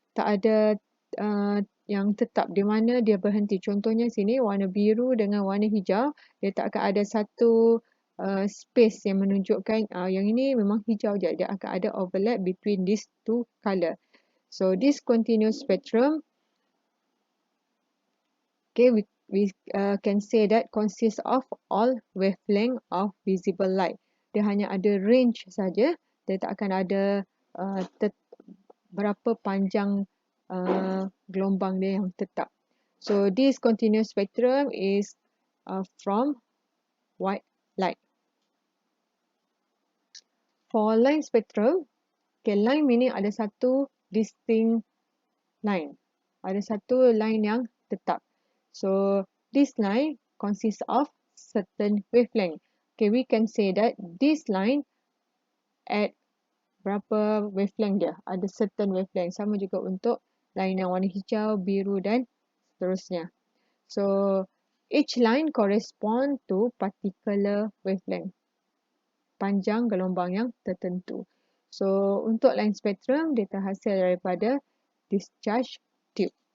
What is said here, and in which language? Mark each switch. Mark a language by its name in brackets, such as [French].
[Malay] Tak ada yang tetap di mana dia berhenti. Contohnya sini warna biru dengan warna hijau, dia tak akan ada satu space yang menunjukkan yang ini memang hijau je. Dia akan ada [English] overlap between these two color. So this continuous spectrum, okay, we can say that consists of all wavelength of visible light. [Malay] Dia hanya ada range saja. Dia tak akan ada berapa panjang gelombang dia yang tetap. [English] So this continuous spectrum is from white light. For line spectrum, okay, line meaning [Malay] ada satu [English] distinct line. [Malay] Ada satu line yang tetap. [English] So this line consists of certain wavelength. Okay, we can say that this line at berapa wavelength dia. Ada certain wavelength. [Malay] Sama juga untuk line yang warna hijau, biru dan seterusnya. [English] So each line correspond to particular wavelength. [Malay] Panjang gelombang yang tertentu. So untuk line spectrum, dia terhasil daripada discharge tube.